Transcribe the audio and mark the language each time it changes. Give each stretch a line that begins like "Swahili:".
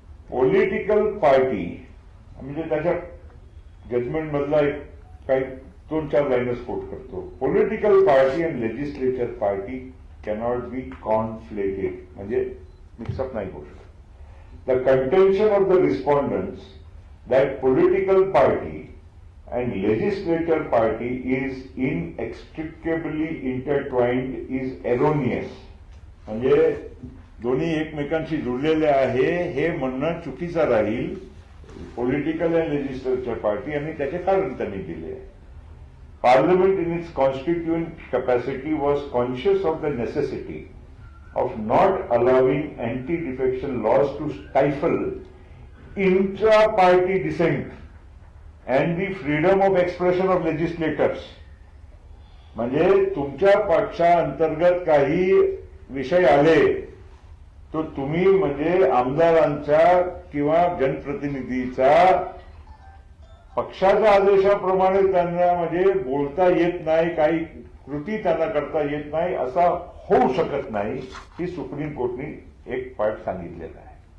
Marathi: Political party म्हणजे त्याच्या judgement मधला एक काही 2-4 लाईनच कोट करतो.
English: political party and legislature party cannot be conflated,
Marathi: म्हणजे मिक्सअप नाही होऊ शकत.
English: The contention of the respondents that political party and legislature party is inextricably intertwined is erroneous.
Marathi: म्हणजे दोन्ही एकमेकांशी जुळलेले आहे हे म्हणणं चुकीचं राहील.
English: political and legislature party
Marathi: आणि त्याचे कारण त्यांनी दिले.
English: Parliament in its constituent capacity was conscious of the necessity of not allowing anti-defection laws to stifle intra-party dissent and the freedom of expression of legislators.
Marathi: म्हणजे तुमच्या पक्षाअंतर्गत काही विषय आले तो तुम्ही म्हणजे आमदारांचा किंवा जनप्रतिनिधीचा पक्षाच्या आदेशाप्रमाणे त्यांना म्हणजे बोलता येत नाही, काही कृती त्यांना करता येत नाही, असा होऊ शकत नाही, ही सुप्रीम कोर्टने एक पार्ट सांगितलेला आहे.